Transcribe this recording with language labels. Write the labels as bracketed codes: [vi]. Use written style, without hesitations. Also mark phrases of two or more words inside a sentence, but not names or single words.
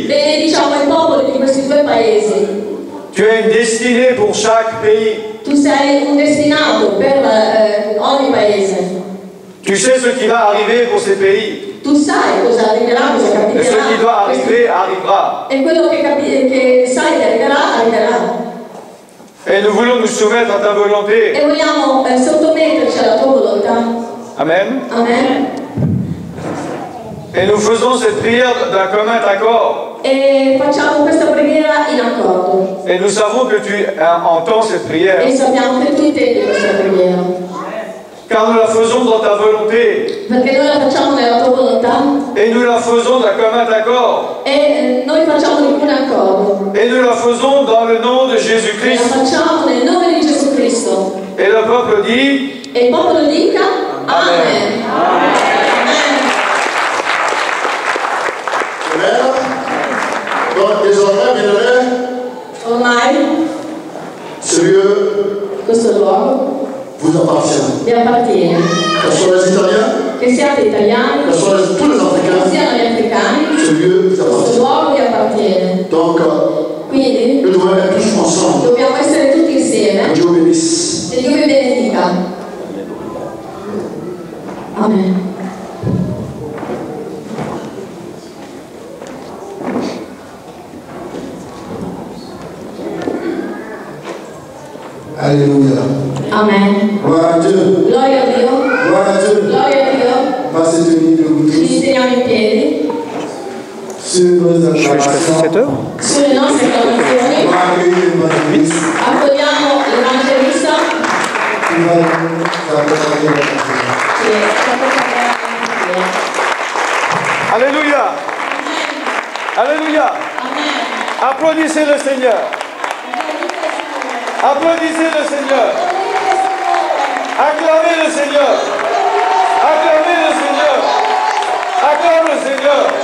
[it] Benediciamo i popoli di questi due paesi. [fr] Tu as une destinée pour chaque pays. [it] Tu sei un destinato per ogni paese. [fr] Tu sais ce qui va arriver pour ces pays. [it] Tu sai cosa arriverà, cosa [fr] Et ce qui doit [it] capiterà. [fr] arriver arrivera. [it] E quello che sai che arriverà, arriverà. [fr] Et nous voulons nous soumettre à ta volonté. [it] E vogliamo sottometterci alla tua volontà. Amen. Amen. [fr] Et nous faisons cette prière d'un commun accord. [it] E facciamo questa preghiera in accordo. [fr] Et nous savons que tu entends cette prière. [it] E sappiamo che tu intendi questa preghiera. [fr] Car nous la faisons dans ta volonté. [it] Perché noi la facciamo nella tua volontà. [fr] Et nous la faisons d'un commun accord. [it] E noi facciamo di buon accordo. [fr] Et nous la faisons dans le nom de [it] E la [fr] Jésus-Christ. [it] facciamo nel nome di Gesù Cristo. [fr] Et le peuple dit [it] E il popolo dica Amen. Amen. Amen. [fr] Donc désormais, bien-aimés, [it] Ormai [fr] ce lieu [it] questo luogo [fr] vous appartient. [it] vi appartiene. [fr] Que ce soit les Italiens, [it] Che siate italiani, [fr] que ce soit tous les [it] che [fr] Africains, [it] siano gli africani, [fr] ce lieu vous [it] questo [fr] appartient. [it] luogo vi appartiene. [fr] Donc, [it] Quindi [fr] nous devons être tous ensemble. [it] dobbiamo essere tutti insieme. [fr] Que Dieu bénisse. [it] E Dio vi benedica. Amen. [fr] Alléluia. Amen. Gloire à Dieu. [it] Gloria a Dio. [fr] Gloire à Dieu. [it] Gloria a Dio. [fr] On va se tenir debout [it] Ci [fr] tous [it] teniamo in piedi [fr] sur nos acclamations. [it] sulle nostre acclamazioni. [fr] On va accueillir l'évangéliste [it] Accogliamo l'Evangelista [fr] qui va nous accompagner dans la prière. [it] che ci accompagnerà in preghiera. [fr] Alléluia. Alléluia. Amen. Applaudissez le Seigneur. Applaudissez le Seigneur. Acclamez le Seigneur. Acclamez le Seigneur. Acclame le Seigneur.